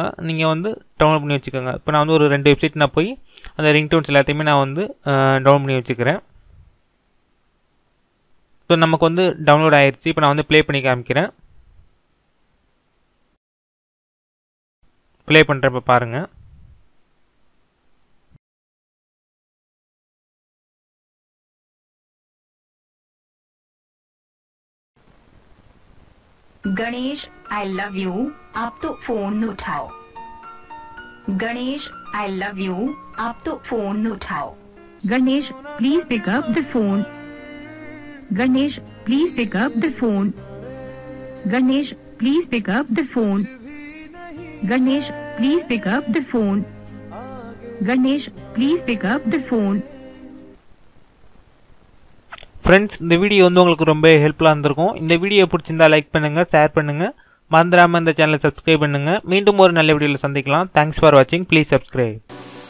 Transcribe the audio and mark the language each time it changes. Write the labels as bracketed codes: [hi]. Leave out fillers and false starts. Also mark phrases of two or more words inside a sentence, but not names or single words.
[ta] நீங்கள் வந்து டவுன்லோட் பண்ணி வச்சுக்கோங்க. இப்போ நான் வந்து ஒரு 2 வெப்சைட் நான் போய் அந்த ரிங்டோன்ஸ் எல்லாத்தையுமே நான் வந்து டவுன்லோட் பண்ணி வச்சுக்கிறேன். ஸோ நமக்கு வந்து டவுன்லோட் ஆயிடுச்சு. இப்போ நான் வந்து ப்ளே பண்ணி காமிக்கிறேன். ப்ளே பண்ணுறேன். இப்போ பாருங்கள். [hi] गणेश [en] I love you [hi] आप तो फोन उठाओ. गणेश [en] I love you [hi] आप तो फोन उठाओ. [en] Ganesh please pick up the phone. Ganesh please pick up the phone. Ganesh please pick up the phone. Ganesh please pick up the phone. Ganesh please pick up the phone. [ta] ஃப்ரெண்ட்ஸ், இந்த வீடியோ வந்து உங்களுக்கு ரொம்ப ஹெல்ப்ஃபுல்லாக இருந்திருக்கும். இந்த வீடியோ பிடிச்சிருந்தா லைக் பண்ணுங்கள், ஷேர் பண்ணுங்கள், மறந்துடாமல் இந்த சேனலை சப்ஸ்கிரைப் பண்ணுங்கள். மீண்டும் ஒரு நல்ல வீடியோவில் சந்திக்கலாம். [en] Thanks for watching. Please subscribe.